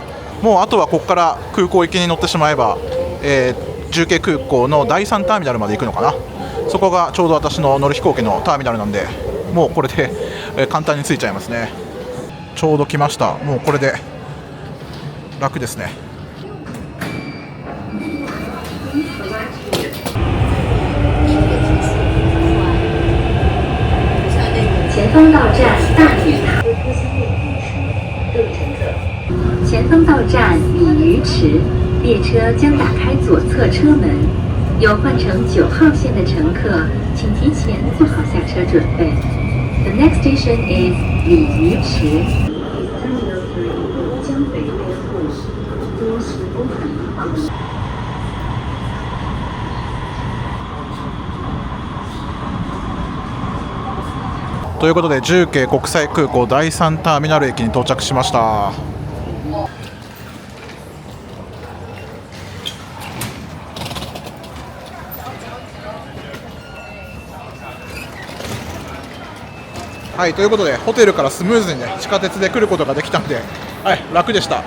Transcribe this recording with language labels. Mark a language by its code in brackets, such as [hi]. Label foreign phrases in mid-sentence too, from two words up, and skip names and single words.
[ja] もうあとはここから空港行きに乗ってしまえば、重慶空港の第3ターミナルまで行くのかな。そこがちょうど私の乗る飛行機のターミナルなんで、もうこれで、簡単に着いちゃいますね。ちょうど来ました。もうこれで楽ですね。 [zh] 前方到站大鱼前方到站鲤鱼池，列车将打开左侧车门。有换乘9号线的乘客，请提前做好下车准备。 [en] The next station is [zh] 鲤鱼池。江北边路50公里。 [ja] ということで重慶国際空港第3ターミナル駅に到着しました。はい、ということでホテルからスムーズに、ね、地下鉄で来ることができたんで、はい、楽でした。